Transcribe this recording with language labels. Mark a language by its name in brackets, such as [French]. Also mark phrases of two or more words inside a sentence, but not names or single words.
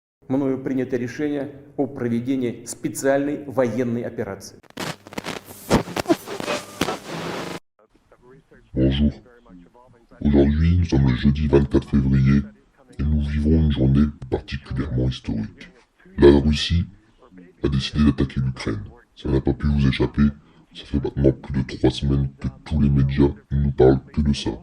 [Russian] мною принято решение о проведении специальной военной операции. [French] Bonjour. Aujourd'hui, nous sommes le jeudi 24 février et nous vivons une journée particulièrement historique. La Russie a décidé d'attaquer l'Ukraine. Ça n'a pas pu vous échapper. Ça fait maintenant plus de 3 semaines que tous les médias ne nous parlent que de ça.